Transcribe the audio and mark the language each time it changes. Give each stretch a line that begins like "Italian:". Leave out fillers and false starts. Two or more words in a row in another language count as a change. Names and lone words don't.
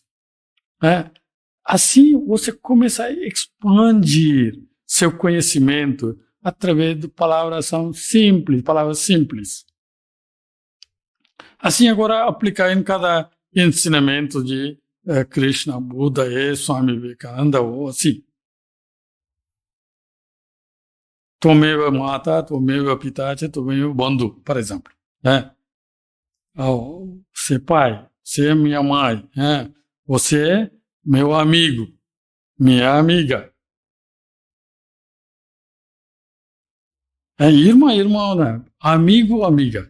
Portuguese: Assim, você começa a expandir seu conhecimento através de palavras simples. Assim, agora, aplicar em cada ensinamento de Krishna, Buda e Swami Vivekananda, ou assim.
Sanskrit: त्वमेव माता त्वमेव पिता च त्वमेव बन्धु,
Portuguese: por exemplo. Você é pai, você é minha mãe, você é meu amigo, minha amiga. Irmão, né? Amigo, amiga.